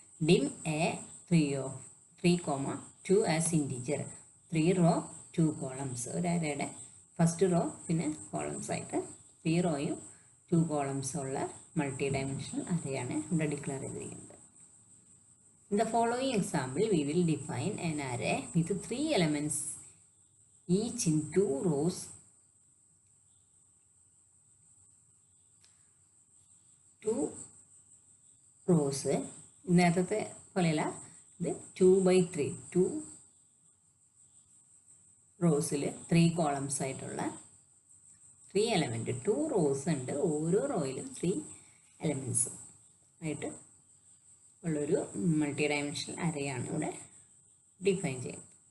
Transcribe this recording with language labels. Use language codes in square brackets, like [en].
[en] Dim a 3,2 as integer, 3 row 2 columns. [ml] ഒരു അരയുടെ first row പിന്നെ columns ആയിട്ട് 3 റോയും 2 കോളംസും ഉള്ള മൾട്ടി ഡയമെൻഷണൽ അറേയാണ് ഇവിടെ ഡിക്ലെയർ ചെയ്തിരിക്കുന്നത്. [en] In the following example, we will define an array with 3 elements each in 2 rows. [ml] 2 rows നേരത്തെ പോലെയല്ല, ഇത് 2/3, 2 റോസിൽ 3 കോളംസ് ആയിട്ടുള്ള 3 എലമെൻറ്റ്, 2 റോസ് ഉണ്ട്, ഓരോ റോയിലും 3 എലമെൻറ്റ്സ് ആയിട്ട് ഉള്ളൊരു മൾട്ടി ഡയമെൻഷണൽ അറേയാണ് ഇവിടെ ഡിഫൈൻ ചെയ്യുന്നത്.